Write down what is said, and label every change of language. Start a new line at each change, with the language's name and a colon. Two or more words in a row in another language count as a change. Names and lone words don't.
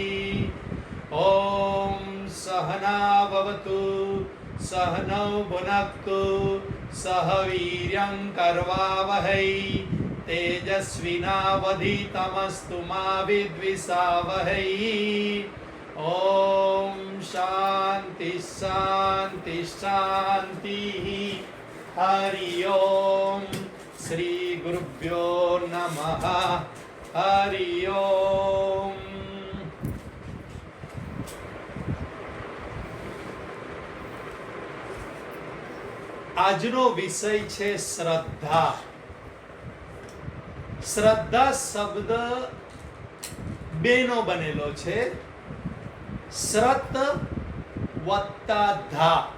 Sanskrit: ॐ सहना भवतु सहनौ भुनक्तु सह वीर्यं करवावहै तेजस्विनावधीतमस्तु मा विद्विषावहै ॐ शान्ति शान्ति शान्तिः हरि ओम श्री गुरुभ्यो नमः हरि ओम।
Gujarati: આજનો વિષય છે શ્રદ્ધા. શ્રદ્ધા શબ્દ બેનો બનેલો છે, શ્રત વત્તા ધા.